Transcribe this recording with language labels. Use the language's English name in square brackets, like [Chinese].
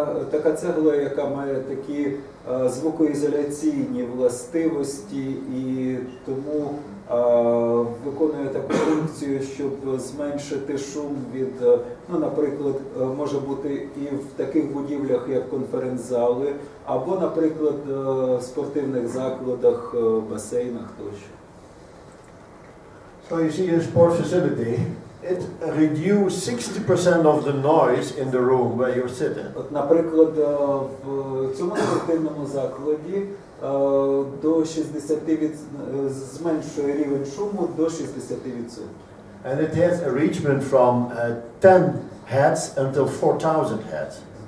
[Ukrainian] Така цегла, яка має такі звукоізоляційні властивості і тому виконує таку функцію, щоб зменшити шум від, наприклад, може бути і в таких будівлях, як конференц-зали, або, наприклад, в спортивних закладах, басейнах тощо. [English] So you see a sport facility, it reduces 60% of the noise in the room where you're sitting. [Ukrainian] От, наприклад, в цьому спортивному закладі до 60 зменшує рівень шуму до 60%. [English] And it has arrangement from 10 heads until 4,000 heads.